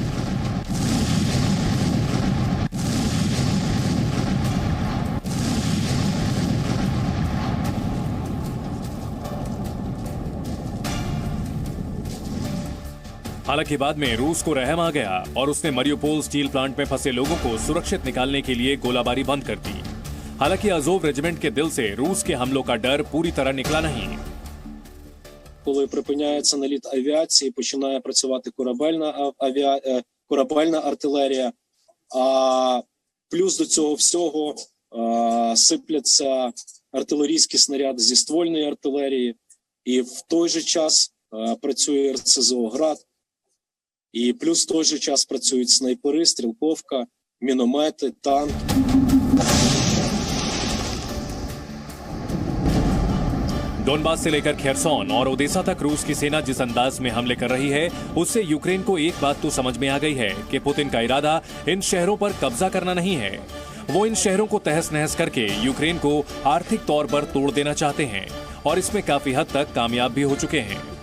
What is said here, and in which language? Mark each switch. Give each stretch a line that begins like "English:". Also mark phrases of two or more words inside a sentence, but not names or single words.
Hindi: हालांकि बाद में रूस को रहम आ गया और उसने मरियुपोल
English: steel plant
Hindi: में फंसे लोगों को सुरक्षित निकालने के लिए गोलाबारी बंद कर दी। हालांकि अजोव रेजिमेंट के दिल से रूस के हमलों का डर पूरी तरह निकला नहीं।
Ukrainian: Коли припиняється наліт авіації, починає працювати корабельна артилерія, а плюс до цього всього сипляться артилерійські снаряди зі ствольної артилерії, і в той же час працює РСЗО «Град», і плюс в той же час працюють снайпери, стрілковка, міномети, танки.
Hindi: डोनबास से लेकर खेरसोन और ओदेसा तक रूस की सेना जिस अंदाज में हमले कर रही है, उससे यूक्रेन को एक बात तो समझ में आ गई है कि पुतिन का इरादा इन शहरों पर कब्जा करना नहीं है। वो इन शहरों को तहस नहस करके यूक्रेन को आर्थिक तौर पर तोड़ देना चाहते हैं और इसमें काफी हद तक कामयाब भी हो चुके हैं।